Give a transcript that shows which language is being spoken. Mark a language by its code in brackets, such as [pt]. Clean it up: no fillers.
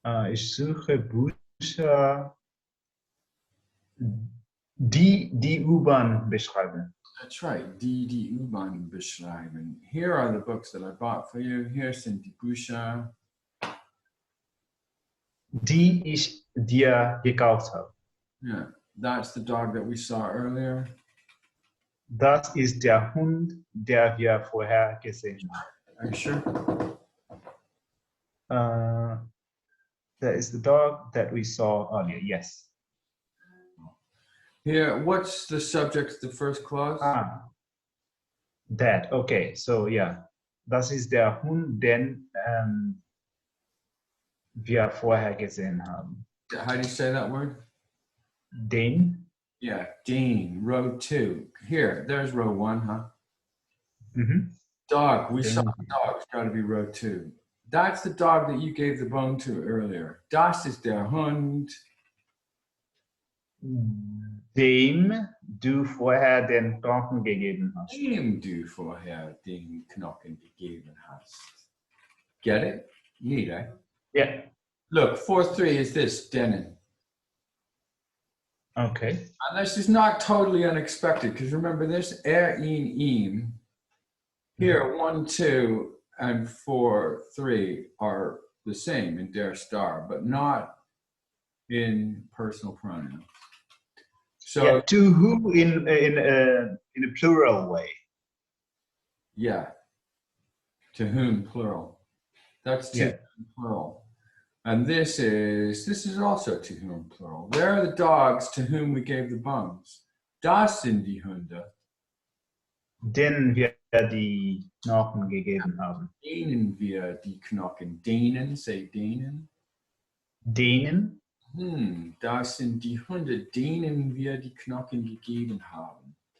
[de] Ich suche Bücher, die U-Bahn beschreiben. [en] That's right, [de] die U-Bahn beschreiben. [en] Here are the books that I bought for you. Here [de] sind die Bücher. die ich dir gekauft habe. [en] Yeah, that's the dog that we saw earlier. [de] Das ist der Hund, der wir vorher gesehen haben. [en] Are you sure? That is the dog that we saw earlier. Yes. Here, what's the subject of the first clause? That. Okay. So yeah, [de] das ist der Hund, den wir vorher gesehen haben. [en] How do you say that word? [de] Den. [en] Yeah, Dean, row 2. Here, there's row 1, huh? Mhm. Dog, we saw the dog. It's got to be row 2. That's the dog that you gave the bone to earlier. [de] Das ist der Hund. Dem du vorher den Knochen gegeben hast. Dem du vorher den Knochen gegeben hast. [en] Get it? Neat, eh? Yeah. Look, 4-3 is this, denen. Okay. And this is not totally unexpected, because remember this, in, im. Here, 1, 2, and 4, 3 are the same in der star, but not in personal pronouns. So yeah, to who in a plural way. Yeah, to whom plural. That's to whom plural. And this is also to whom plural. Where are the dogs to whom we gave the bones? [de] Das sind die Hunde. Denen wir die Knochen gegeben haben. Denen wir die Knochen. Denen, say denen. Denen? Das sind die Hunde, denen wir die Knochen gegeben haben.